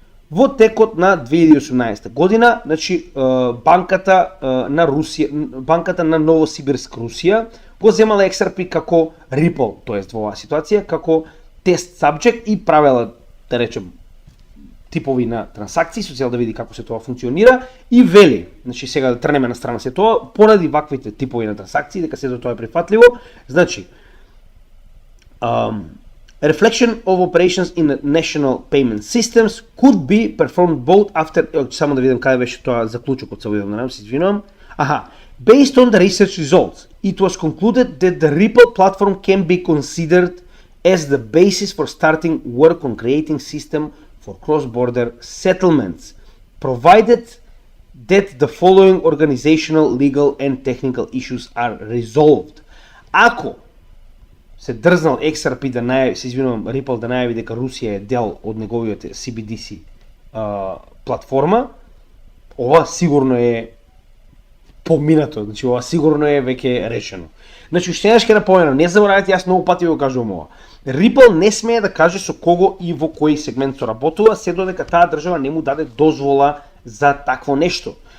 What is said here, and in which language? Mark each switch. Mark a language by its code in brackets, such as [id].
[mk] Во текот на 2018 година, значи банката на Русија, банката на Новосибирск Русија го земала XRP како Ripple, тоест во оваа ситуација како тест subject и правела, да речем, типови на трансакции, со цел да види како се тоа функционира и вели, значи сега да трнеме на страна се тоа, поради ваквите типови на трансакции, дека сето тоа е прифатливо, значи [en] reflection of operations in the national payment systems could be performed both after, [mk] само да видам каде беше тоа заклучокот, се видам, се извинувам. [en] Based on the research results, it was concluded that the Ripple platform can be considered as the basis for starting work on creating system for cross-border settlements, provided that the following organizational, legal and technical issues are resolved. [mk] Ако се дрзнал XRP да најави, се извинувам, Ripple да најави дека Русија е дел од неговиот CBDC платформа, ова сигурно е поминато, значи ова сигурно е веќе решено. Значи уште еднаш ќе напоменам, не заборавајте, јас многу пати го кажувам ова. Ripple не смее да каже со кого и во кој сегмент соработува, се додека таа држава не му даде дозвола за такво нешто.